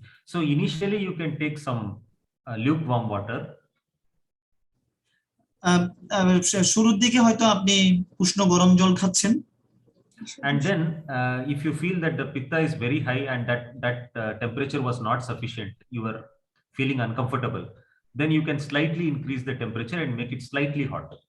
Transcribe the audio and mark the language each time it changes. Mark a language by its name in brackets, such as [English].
[English] So initially you can take some lukewarm water. [Bangla] শুরুর দিকে হয়তো আপনি উষ্ণ গরম জল খাচ্ছেন, [English] and then if you feel that the pitta is very high and that temperature was not sufficient, you were feeling uncomfortable, then you can slightly increase the temperature and make it slightly hot.